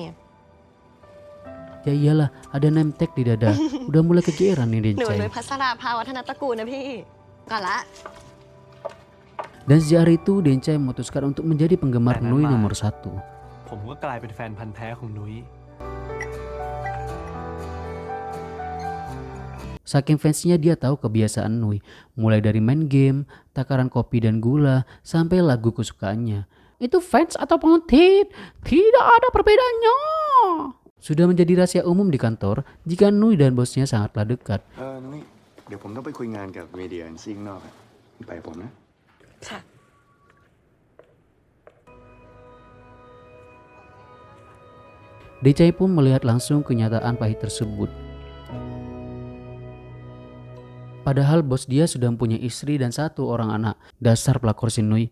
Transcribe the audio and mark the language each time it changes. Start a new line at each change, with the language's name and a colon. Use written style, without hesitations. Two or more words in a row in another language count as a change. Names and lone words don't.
Indonesian: Ya iyalah, ada
English: name tag
Indonesian: di dada. Udah mulai kegeeran nih
Thai: หนู
Indonesian: Dencai.
Thai: นุ้ยพัสราภาวัฒนตระกูลนะพี่ก่อนละ
Indonesian: Dan sejak hari itu Dencai memutuskan untuk menjadi penggemar Pengen Nui banget. nomor 1.
Thai: ผมก็กลายเป็นแฟนพันธ์แท้ของนุ้ย
Indonesian: Saking fansnya dia tahu kebiasaan Nui, mulai dari main game, takaran kopi dan gula, sampai lagu kesukaannya. Itu fans atau pengetit? Tidak ada perbedaannya. Sudah menjadi rahasia umum di kantor jika Nui dan bosnya sangatlah dekat.
Thai: นุ้ยเดี๋ยวผมต้องไปคุยงานกับเมเดียซิ่งนอกอะไปกับผมนะ ค่ะ
Indonesian: Dencai pun melihat langsung kenyataan pahit tersebut. Padahal bos dia sudah mempunyai istri dan 1 orang anak. Dasar pelakor si Nui.